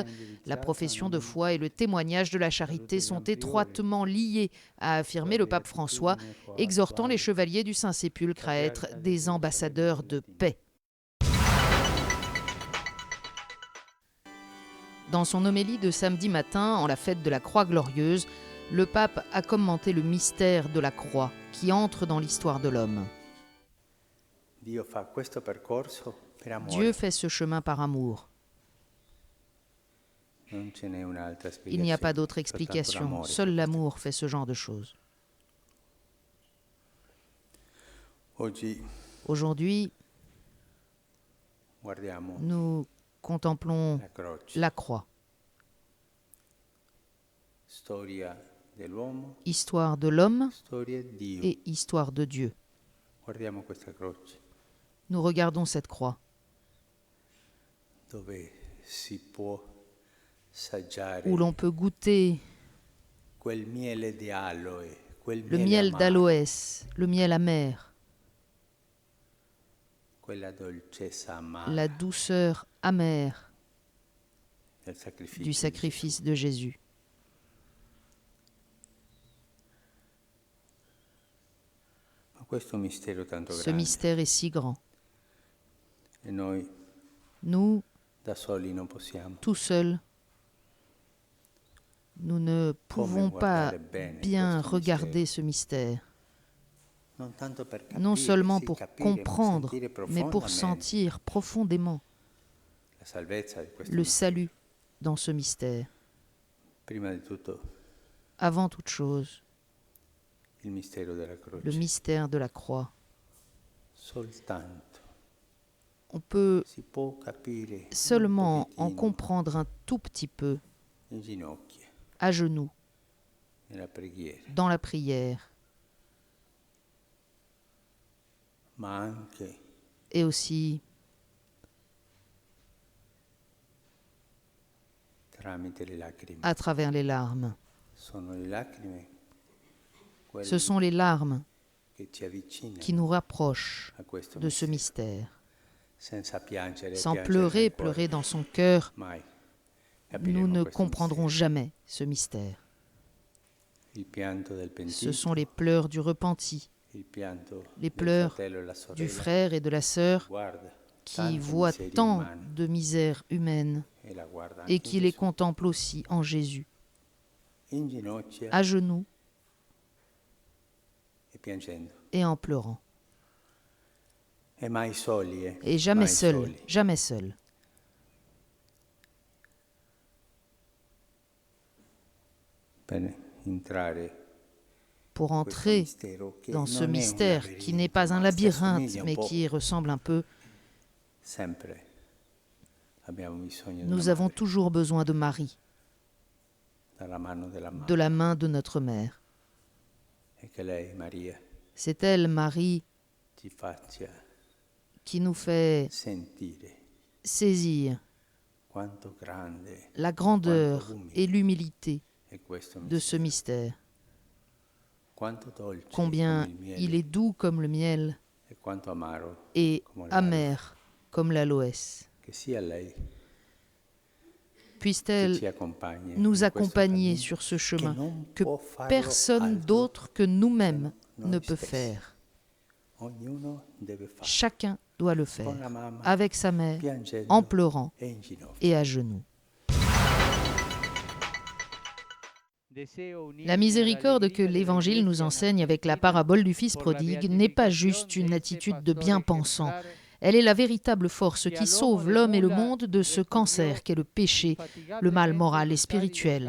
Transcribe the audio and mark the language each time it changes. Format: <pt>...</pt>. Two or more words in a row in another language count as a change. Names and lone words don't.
<fr>La profession de foi et le témoignage de la charité sont étroitement liés, a affirmé le pape François, exhortant les chevaliers du Saint-Sépulcre à être des ambassadeurs de paix. Dans son homélie de samedi matin, en la fête de la Croix glorieuse, le pape a commenté le mystère de la croix qui entre dans l'histoire de l'homme.</fr> <it>Dio fa questo percorso per amore.</it> <fr>Dieu fait ce chemin par amour.</fr> <it>Non ce n'è un'altra</it> <fr>Il n'y a pas</fr> <it>spiegazione,</it> <fr>d'autre</fr> <it>soltanto</it> <fr>explication.</fr> <it>l'amore.</it> <fr>Seul l'amour fait ce genre de choses.</fr> <it>Oggi</it> <fr>Aujourd'hui,</fr> <it>guardiamo</it> <fr>nous contemplons</fr> <it>la croce,</it> <fr>la croix,</fr> <it>storia dell'uomo,</it> <fr>histoire de l'homme</fr> <it>storia di Dio.</it> <fr>et histoire de Dieu.</fr> <it>Guardiamo questa croce</it> <fr>Nous regardons cette croix</fr> <it>dove si può assaggiare</it> <fr>où l'on peut goûter</fr> <it>quel miele di aloe, quel</it> <fr>le</fr> <it>miele</it> <fr>miel</fr> <it>amaro,</it> <fr>d'aloès, le miel amer,</fr> <it>quella dolcezza amara</it> <fr>la douceur amère</fr> <it>del sacrificio</it> <fr>du</fr> <it>di</it> <fr>sacrifice de Jésus.</fr> <it>Gesù. Ma questo mistero tanto</it> <fr>Ce</fr> <it>grande</it> <fr>mystère est si grand.</fr> <it>e noi</it> <fr>Nous,</fr> <it>da soli non possiamo.</it> <fr>tout seuls, nous ne pouvons pas bien regarder ce mystère,</fr> <it>Non tanto per capire,</it> <fr>non seulement</fr> <it>sì,</it> <fr>pour</fr> <it>capire, ma</it> <fr>comprendre,</fr> <it>sentire</it> <fr>mais pour</fr> <it>profondamente</it> <fr>sentir profondément</fr> <it>la salvezza di questo</it> <fr>le</fr> <it>mistero.</it> <fr>salut dans ce mystère.</fr> <it>Prima di tutto</it> <fr>Avant toute chose,</fr> <it>il mistero della croce.</it> <fr>le mystère de la croix.</fr> <it>Soltanto</it> <fr>On peut</fr> <it>si può capire</it> <fr>seulement</fr> <it>un</it> <fr>en</fr> <it>pochettino</it> <fr>comprendre un tout petit peu</fr> <it>in ginocchio,</it> <fr>à genoux,</fr> <it>nella preghiera,</it> <fr>dans la prière,</fr> <it>ma anche</it> <fr>et aussi</fr> <it>tramite le lacrime.</it> <fr>à travers les larmes.</fr> <it>Sono le lacrime</it> <fr>Ce sont les larmes</fr> <it>che ci avvicinano</it> <fr>qui nous rapprochent</fr> <it>a questo</it> <fr>de ce</fr> <it>mistero.</it> <fr>mystère.</fr> <it>Senza piangere,</it> <fr>Sans</fr> <it>piangere</it> <fr>pleurer,</fr> <it>nel cuore,</it> <fr>pleurer dans son cœur,</fr> <it>mai</it> <fr>nous</fr> <it>capiremo</it> <fr>ne</fr> <it>questo</it> <fr>comprendrons</fr> <it>mistero.</it> <fr>jamais ce mystère.</fr> <it>Il pianto del</it> <fr>Ce</fr> <it>pentito,</it> <fr>sont les pleurs du repenti,</fr> <it>il pianto</it> <fr>les</fr> <it>del</it> <fr>pleurs</fr> <it>fratello e la</it> <fr>du</fr> <it>sorella.</it> <fr>frère et de la sœur</fr> <it>Guarda</it> <fr>qui</fr> <it>tante</it> <fr>voient</fr> <it>miserie</it> <fr>tant</fr> <it>umane</it> <fr>de misère humaine</fr> <it>e la guarda</it> <fr>et</fr> <it>anche</it> <fr>qui</fr> <it>in</it> <fr>les</fr> <it>Gesù.</it> <fr>contemplent aussi en Jésus,</fr> <it>In ginocchio</it> <fr>à genoux</fr> <it>e piangendo.</it> <fr>et en pleurant.</fr> <it>E mai soli,</it> <fr>Et jamais</fr> <it>mai</it> <fr>seul,</fr> <it>soli.</it> <fr>jamais seul.</fr> <it>Per entrare</it> <fr>Pour</fr> <it>in questo</it> <fr>entrer</fr> <it>mistero che</it> <fr>dans ce</fr> <it>non è un</it> <fr>mystère qui</fr> <it>labirinto,</it> <fr>n'est pas un</fr> <it>ma si</it> <fr>labyrinthe,</fr> <it>assomiglia un</it> <fr>mais</fr> <it>po'.</it> <fr>qui ressemble un peu,</fr> <it>Sempre abbiamo bisogno</it> <fr>nous</fr> <it>della</it> <fr>avons</fr> <it>madre,</it> <fr>toujours besoin de Marie,</fr> <it>dalla mano della mamma,</it> <fr>de la main de notre mère.</fr> <it>e che lei, Maria,</it> <fr>C'est elle, Marie,</fr> <it>ci faccia</it> <fr>qui nous fait</fr> <it>sentire</it> <fr>saisir</fr> <it>quanto grande</it> <fr>la grandeur et l'humilité</fr> <it>è questo</it> <fr>de ce</fr> <it>mistero,</it> <fr>mystère.</fr> <it>quanto dolce</it> <fr>Combien</fr> <it>come il miele</it> <fr>il est doux comme le miel</fr> <it>e quanto amaro,</it> <fr>et</fr> <it>come l'aloe.</it> <fr>amer comme l'aloès.</fr> <it>Che sia lei che</it> <fr>Puisse-t-elle</fr> <it>ci accompagni in</it> <fr>nous</fr> <it>questo</it> <fr>accompagner</fr> <it>cammino,</it> <fr>sur ce</fr> <it>che</it> <fr>chemin</fr> <it>non</it> <fr>que</fr> <it>può farlo</it> <fr>personne</fr> <it>altro</it> <fr>d'autre que nous-mêmes</fr> <it>noi</it> <fr>ne peut</fr> <it>stessi.</it> <fr>faire.</fr> <it>Ognuno deve farlo</it> <fr>Chacun doit le</fr> <it>con</it> <fr>faire,</fr> <it>la mamma,</it> <fr>avec sa mère,</fr> <it>piangendo</it> <fr>en pleurant</fr> <it>e in ginocchio.</it> <fr>et à genoux. La miséricorde que l'Évangile nous enseigne avec la parabole du Fils prodigue n'est pas juste une attitude de bien-pensant. Elle est la véritable force qui sauve l'homme et le monde de ce cancer qu'est le péché, le mal moral et spirituel.</fr>